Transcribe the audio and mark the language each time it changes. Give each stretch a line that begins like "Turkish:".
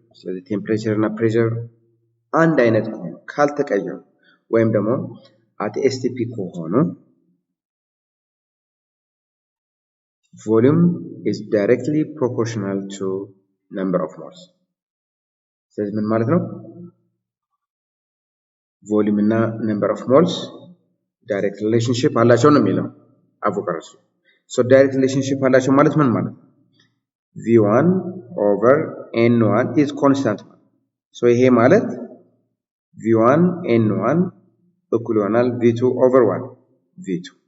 English: So the temperature እና pressure
Amharic: አንድ አይነት ከሆኑ ካልተቀየሩ ወይም ደግሞ
English: at STP ከሆኑ volume is directly proportional to number of moles.
Amharic: ስለዚህ ምን ማለት ነው? volume እና number of moles direct relationship አላቸው ነው የሚለው Avogadro's law. So direct relationship አላቸው ማለት ምን ማለት ነው?
English: V1 over N1 is constant.
Amharic: So ይሄ ማለት V1 N1 እኩል ይሆናል V2 over 1 V2.